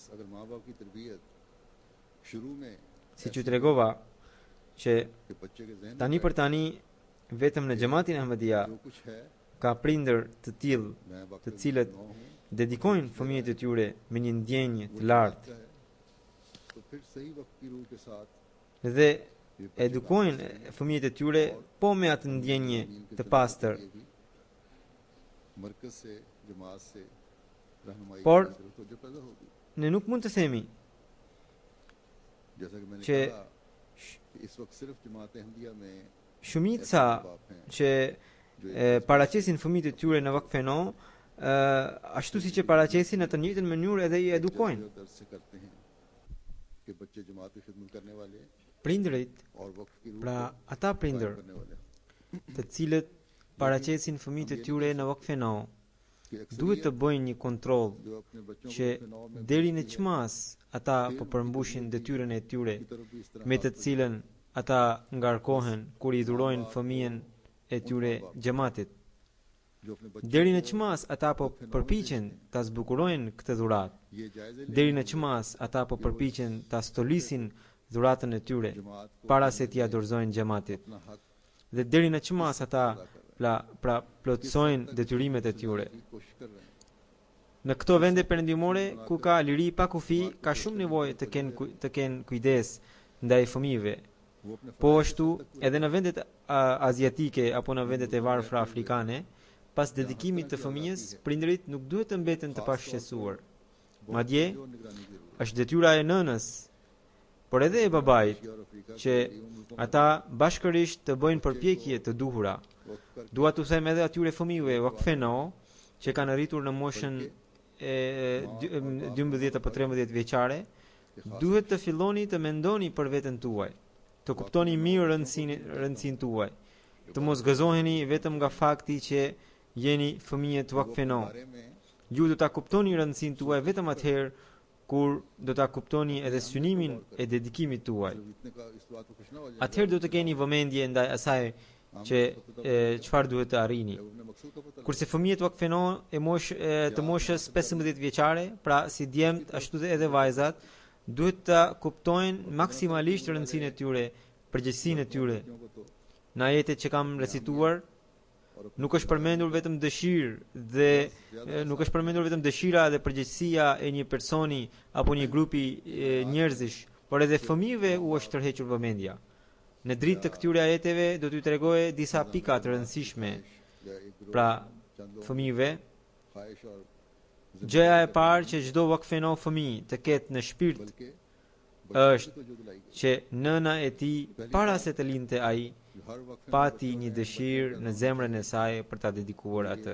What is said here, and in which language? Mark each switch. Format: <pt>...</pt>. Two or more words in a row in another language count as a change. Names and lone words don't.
<sq>Siç u tregova që tani për tani vetëm në xhamatin Ahmadiyya ka prindër të tillë, të cilët dedikojnë fëmijët e tyre me një ndjenjë të lartë dhe edukojnë fëmijët e tyre po me atë ndjenjë të pastër.</sq> <ur>مرکز سے جماعت سے رہنمائی کی</ur> <sq>Por</sq> <ur>ضرورت ہو جو پیدا ہوگی</ur> <sq>ne nuk mund të themi</sq> <ur>جیسا کہ میں نے</ur> <sq>që</sq> <ur>کہا کہ اس وقت صرف جماعت احمدیہ میں</ur> <sq>shumica që paraqesin fëmijët e tyre në vakfeno, ashtu siç e paraqesin në të njëjtën mënyrë edhe i edukojnë.</sq> <ur>درد سے کرتے ہیں کہ بچے جماعت کی خدمت کرنے والے</ur> <sq>Prindërit,</sq> <ur>اور وقت کی روح</ur> <sq>pra ata prindër</sq> <ur>کرنے والے</ur> <sq>të cilët paraqesin fëmijët e tyre në vakfeno,</sq> <ur>کہ اکثر</ur> <sq>duhet të bëjnë një kontroll</sq> <ur>جو اپنے بچوں</ur> <sq>që</sq> <ur>کو فناؤ میں</ur> <sq>deri në çmas ata po përmbushin detyrën e tyre</sq> <ur>کی طرف بھی اس طرح</ur> <sq>me të cilën ata ngarkohen kur i dhurojnë fëmijën e tyre xhamatit.</sq> <ur>جو اپنے بچوں</ur> <sq>Deri në çmas ata po përpiqen ta zbukurojnë këtë dhuratë.</sq> <ur>یہ جائزے</ur> <sq>Deri në çmas ata po përpiqen ta stolisin dhuratën e tyre</sq> <ur>جماعت کو</ur> <sq>para se t'ia dorëzojnë xhamatit.</sq> <ur>اپنا حق</ur> <sq>Dhe deri në çmas ata pra plotësojnë detyrimet e tyre.</sq> <ur>کی کوشش کر رہے ہیں</ur> <sq>Në këto vende perëndimore ku ka liri pa kufi, ka shumë nevojë të kenë kujdes ndaj fëmijëve.</sq> <ur>وہ اپنے</ur> <sq>Po ashtu edhe në vendet aziatike apo në vendet e varfra afrikane, pas dedikimit të fëmijës, prindërit nuk duhet të mbeten të pashqetësuar. Madje</sq> <ur>جو نگرانی کی ضرورت</ur> <sq>është detyra e nënës, por edhe e babait,</sq> <ur>ہے اور افریقہ</ur> <sq>që ata bashkërisht të bëjnë përpjekje të duhura.</sq> <ur>وقت کر</ur> <sq>Dua t'u them edhe atyre fëmijëve vakfeno që kanë arritur në moshën e 12 apo 13 vjeçare, duhet të filloni të mendoni për veten tuaj, të kuptoni mirë rëndësinë tuaj, të mos gëzoheni vetëm nga fakti që jeni fëmijë të vakfeno.</sq> <ur>بارے میں</ur> <sq>Ju do ta kuptoni rëndësinë tuaj vetëm atëherë kur do ta kuptoni edhe synimin e dedikimit tuaj.</sq> <ur>اتنے کا اس بات کو خوش نہ ہو جائے</ur> <sq>Atëherë do të keni vëmendje ndaj asaj që çfarë duhet të arrini.</sq> <ur>اپنے مقصد کا پتہ</ur> <sq>Kurse fëmijët vakfeno të moshës 15 vjeçare, pra si djemt ashtu edhe vajzat, duhet ta kuptojnë maksimalisht rëndësinë e tyre, përgjegjësinë e tyre.</sq> <ur>لڑکیوں کو تو</ur> <sq>Në ajetet që kam recituar, nuk është përmendur vetëm dëshirë dhe nuk është përmendur vetëm dëshira dhe përgjegjësia e një personi apo një grupi njerëzish, por edhe fëmijëve u është tërhequr vëmendja. Në dritë të këtyre ajeteve do t'ju tregoj disa pika të rëndësishme.</sq> <ur>یا ایک گروپ</ur> <sq>Pra,</sq> <ur>چند لوگ</ur> <sq>fëmijëve,</sq> <ur>خواہش اور</ur> <sq>gjëja e parë që çdo vakfeno fëmijë të ketë në shpirt</sq> <ur>बल्कि</ur> <sq>është</sq> <ur>کو جو دلائی گئی</ur> <sq>që nëna e tij para se të lindte ai,</sq> <ur>جو ہر وقت</ur> <sq>pati një dëshirë në zemrën e saj për ta dedikuar atë.</sq>